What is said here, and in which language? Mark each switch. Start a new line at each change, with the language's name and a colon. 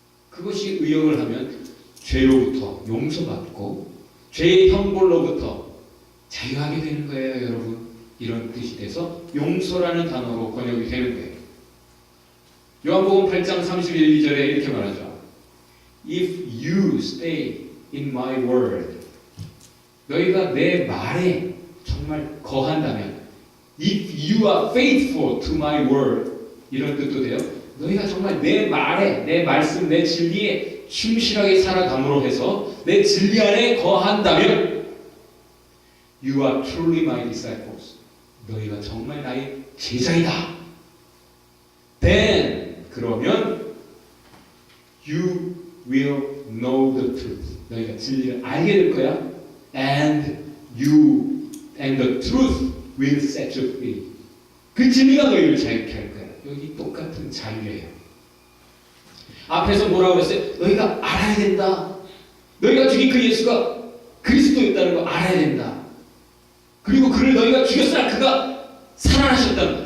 Korean: 그것이 의역을 하면 죄로부터 용서받고 죄의 형벌로부터 자유하게 되는 거예요, 여러분. 이런 뜻이 돼서 용서라는 단어로 번역이 되는 거예요. 요한복음 8장 31, 2절에 이렇게 말하죠.
English: If you stay in my word,
Korean: 너희가 내 말에 정말 거한다면,
English: if you are faithful to my word,
Korean: 이런 뜻도 돼요. 너희가 정말 내 말에, 내 말씀, 내 진리에 충실하게 살아감으로 해서 내 진리 안에 거한다면,
English: you are truly my disciples.
Korean: 너희가 정말 나의 제자이다.
English: Then,
Korean: 그러면
English: you will know the truth.
Korean: 너희가 진리를 알게 될 거야.
English: And the truth will set you free.
Korean: 그 진리가 너희를 자유케 할 거야. 여기 똑같은 자유예요. 앞에서 뭐라고 그랬어요? 너희가 알아야 된다. 너희가 죽인 그 예수가 그리스도였다는 거 알아야 된다. 그리고 그를 너희가 죽였으나 그가 살아나셨다.